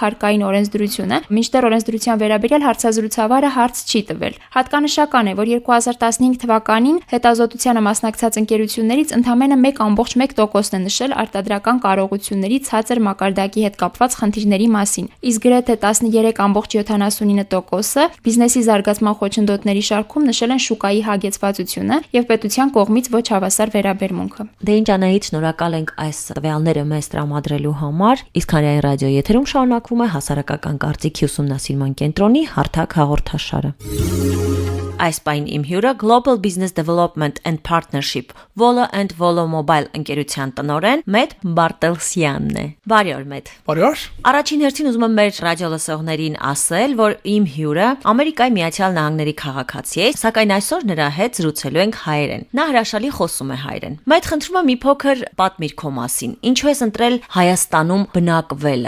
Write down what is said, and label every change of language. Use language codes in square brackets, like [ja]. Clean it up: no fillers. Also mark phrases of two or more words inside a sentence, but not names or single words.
[hy] հարկային օրենսդրությունը, մինչդեռ օրենսդրության վերաբերյալ հարցազրույցավարը հարց չի տվել։ Հատկանշական է, որ 2015 թվականին հետազոտությանը մասնակցած ընկերություններից ընդամենը 1.1%-ն է նշել արտադրական կարողությունների ցածր մակարդակի հետ կապված խնդիրների մասին, իսկ գրեթե 13.79%-ը բիզնեսի զարգացման խոչընդոտների շարքում նշել են շուկայի հագեցվածությունը եւ պետության կողմից ոչ հավասար վերաբերմունքը։ Դե ինչ Անահիտ, շնորհակալ ենք այս տվյալները մեզ տրամադրելու համար։ Իսկ հանրային ռադիո եթերում շարունակվում է հասարակական կարծիքի ուսումնասիրման կենտրոնի հարթակ հաղորդաշարը։ Այս պայն իմ հյուրը Global Business Development and Partnership Volo and Volo Mobile ընկերության տնօրեն Մետ Բարտելսյանն է։ Բարի օր, Մետ։ Բարի օր։ Առաջին հերթին ուզում եմ մեր ռադիոլսողներին ասել, որ իմ հյուրը Ամերիկայի Միացյալ Նահանգների քաղաքացի է, սակայն այսօր նրա հետ զրուցելու ենք հայերեն։ Նա հրաշալի խոսում է հայերեն։ Մետ, խնդրում եմ մի փոքր պատմիր քո մասին։ Ինչու ես ընտրել Հայաստանում բնակվելը։